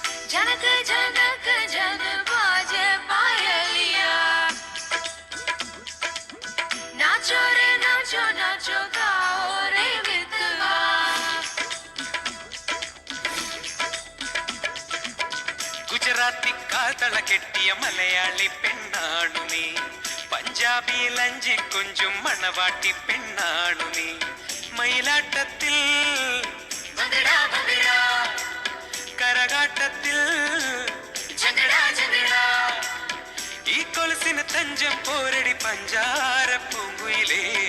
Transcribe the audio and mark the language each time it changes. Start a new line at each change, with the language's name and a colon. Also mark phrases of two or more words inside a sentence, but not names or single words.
Hindi: जनक जनक जन बाजे पायलिया नाचो रे नाचो नाचो गाओ रे मितवा
Malayalam: ഗുജറാത്തി കാതള കെട്ടിയ മലയാളി പെണ്ണാണു നീ പഞ്ചാബി ലഞ്ചി കൊഞ്ചും മണവാട്ടി പെണ്ണാണു നീ മയിലാട്ടത്തിൽ കരകാട്ടത്തിൽ ഈ കൊലുസിന് തഞ്ചം പോരടി പഞ്ചാര പൂങ്കുയിലേ